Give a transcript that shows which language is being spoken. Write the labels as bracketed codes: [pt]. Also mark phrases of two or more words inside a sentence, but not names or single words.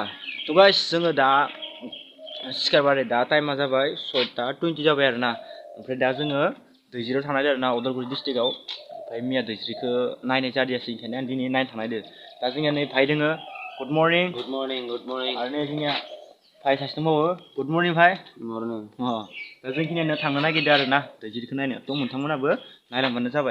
[en] So guys, [brx] जोङो दा सिखारबाय दा टाइमा जाबाय 6:20 जाबाय आरोना। ओमफ्राय दा जोङो दैजिरियाव थांनाय आरोना उदालगुरि डिस्ट्रिक्टआव। ओमफ्राय मिया दैजिरिखौ नायनाय जादियासै ओंखायनो आं दिनै नायनो थांनायदो। दा जोंनिया नै भाइ दोङो। [en] Good morning. Good morning. Good morning. [brx] आरो नै जोंनिया भाइ सासे दंबावो। [en] Good morning भाइ. Good morning. [brx] दा जोंखिनियानो थांनो नागिरदों आरोना दैजिरिखौ नायनो। थ' नोंथांमोनाबो नायलांबानो जाबाय।